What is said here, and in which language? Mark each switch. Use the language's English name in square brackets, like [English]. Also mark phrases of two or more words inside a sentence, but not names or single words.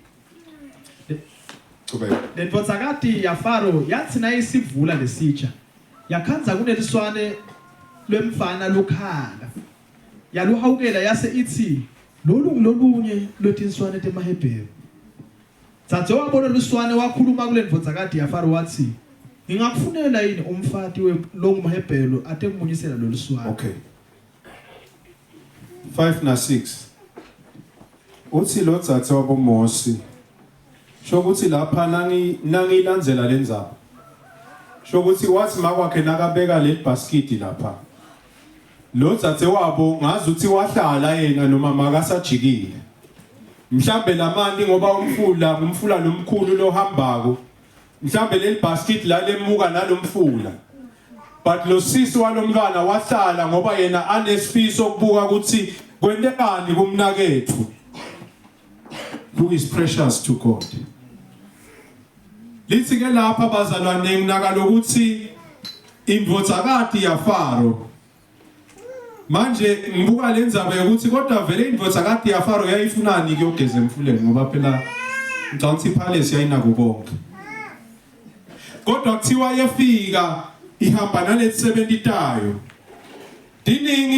[Swati] lendvodza kade yaFaro yathi nayisivula lesitsha yakhanza kuneliswane lwemfana lukhala yaluhawukela yase ithi lolunye lotinswane temahebheru Thathu wabona luswane wakhuluma kule ndvodza kade yaFaro wathi ngingakufunela yini umfati longumahebhelu ate ngimunyisela lo luswane. Okay. 5 na 6. Uthi lo tsatsa wabo Mose. Shokuthi lapha nangilandzela lendzaba. Shokuthi wathi makwakhe nakabeka le basket lapha. Lo tsatse wabo ngazi ukuthi wahlala yena noma makasajikile. Mhlambe lamandi ngoba umfula lomkhulu lohambako. Mhlambe le basket la lemuka nalomfula. But lo sisi walomntwana wahlala ngoba yena anesifiso ukubuka ukuthi kwendekani kumnakethu. [English] Who is precious to God. [Swati] Lithi ke lapha bazalwane nginaka lokuthi indvodza kade yaFaro manje ngibuka lendzaba ukuthi kodwa vele indvodza kade yaFaro yayifunani ke ugeze emfuleni ngoba phela ngicabanga ipalace yayinako konke kodwa kuthiwa yefika ihamba nalethi 70 tayo diningi